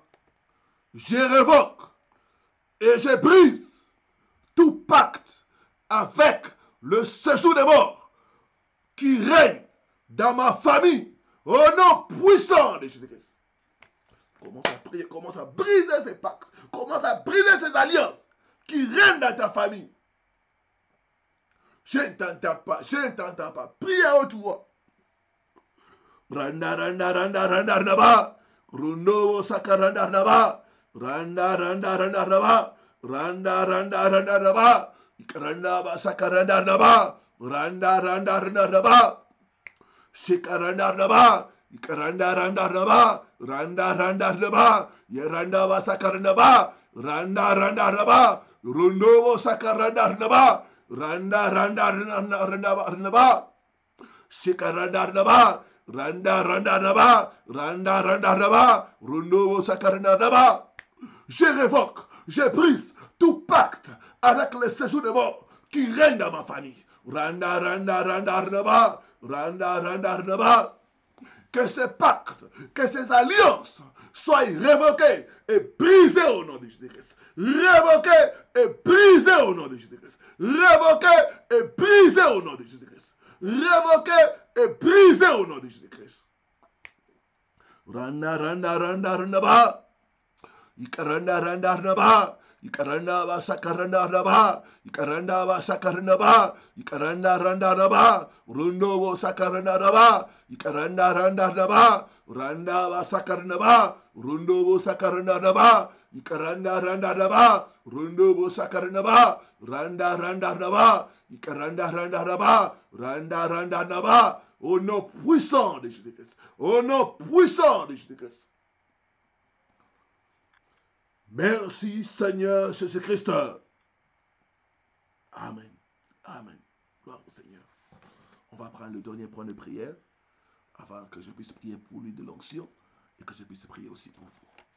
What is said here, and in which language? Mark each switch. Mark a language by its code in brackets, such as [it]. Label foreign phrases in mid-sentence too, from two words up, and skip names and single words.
[fr] Je révoque et je brise tout pacte avec le séjour des morts qui règne dans ma famille au nom puissant de Jésus-Christ. Commence à prier, commence à briser ces pactes, commence à briser ces alliances qui règnent dans ta famille. Je ne t'entends pas, je ne t'entends pas. Prie à haute voix. Randa randa randa randa randa ba. Rundo sakaranda randa ba. Randa randa randa randa ba. Randa randa randa randa ba. Ikaranda ba sakaranda randa ba. Randa randa randa randa ba. Shikaranda randa ba. Ikaranda randa raba, randa randa raba, yeranda ba sakaranda ba, randa randa raba, rundobo sakaranda raba, randa randa randa ba, shikaranda raba, randa randa raba, randa randa raba, rundobo sakaranda raba. Je révoque, je brise tout pacte avec les séjours de mort qui règnent dans ma famille. Randa randa randa raba, randa randa raba. Que ces pactes, que ces alliances soient révoquées et brisées au nom de Jésus-Christ. Révoquées et brisées au nom de Jésus-Christ. Révoquées et brisées au nom de Jésus-Christ. Révoquées et brisées au nom de Jésus-Christ. Randa randa randa randa ba. Ikaranda randa randa ba. Ikaranda ba sakaranda raba, Ikaranda ba sakaranda ba, Ikaranda randa raba, Rundo bo sakaranda raba, Ikaranda randa raba, Randa ba sakaranda ba, Rundo bo sakaranda raba, Ikaranda randa raba, Rundo bo sakaranda ba, Randa randa raba, Ikaranda randa raba, Randa randa raba, au nom puissant de Jésus-Christ, au nom puissant de Jésus-Christ. Merci Seigneur Jésus-Christ. Amen. Amen. Gloire au Seigneur. On va prendre le dernier point de prière avant que je puisse prier pour l'huile de l'onction et que je puisse prier aussi pour vous.